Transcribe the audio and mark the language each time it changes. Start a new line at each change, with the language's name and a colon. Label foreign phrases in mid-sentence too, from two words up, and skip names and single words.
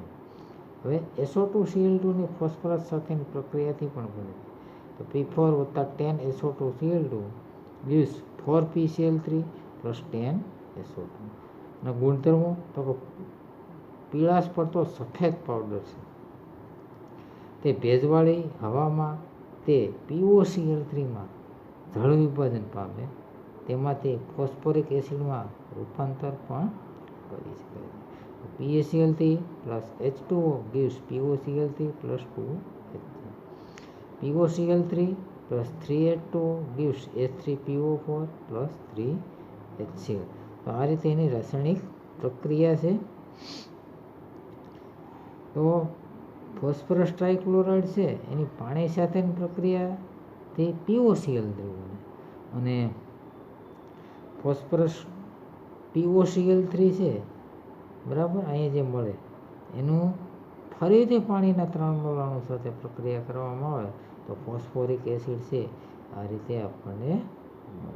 Gujarati: હવે SO2 ની ફોસ્ફરસ સાથેની પ્રક્રિયાથી પણ બને તો
English: P4 + 10 SO2 gives 4 PCl3 + 10 SO2
Gujarati: ના ગુણધર્મો તો પીળાશ પડતો સફેદ પાવડર છે. તે ભેજવાળી હવામાં તે POCl3માં જળ વિભાજન પામે તેમાંથી ફોસ્ફોરિક એસિડમાં રૂપાંતર પણ કરી શકાય છે.
English: PaCl3 + H2O gives POCl3 + 2H. POCl3 + 3H2O gives H3PO4 + 3HCl.
Gujarati: તો આ રીતે એની રાસાયણિક પ્રક્રિયા છે. તો ફોસ્ફરસ ટ્રાઇક્લોરાઇડ છે એની પાણી સાથેની પ્રક્રિયાથી POCl3 બને અને ફોસ્ફરસ POCl3 છે બરાબર અહીંયા જે મળે એનું ફરીથી પાણીના 3 મોલ અણુ સાથે પ્રક્રિયા કરવામાં આવે તો ફોસ્ફોરિક એસિડ છે આ રીતે આપણને મળે.